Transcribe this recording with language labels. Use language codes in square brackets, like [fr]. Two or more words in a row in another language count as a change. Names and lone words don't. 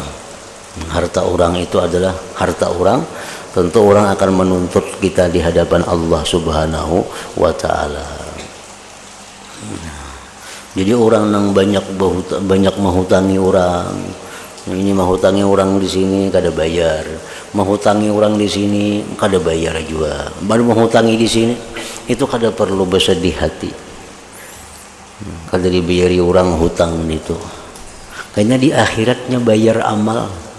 [id] Harta orang itu adalah harta orang. Tentu orang akan menuntut kita di hadapan Allah Subhanahu wa taala. [bjn] Jadi orang yang banyak menghutangi orang, ini menghutangi orang di sini kada bayar, menghutangi orang di sini kada bayar juga, baru menghutangi di sini itu kada perlu bersedih hati, kada dibayari orang hutang itu, karena di akhiratnya bayar amal.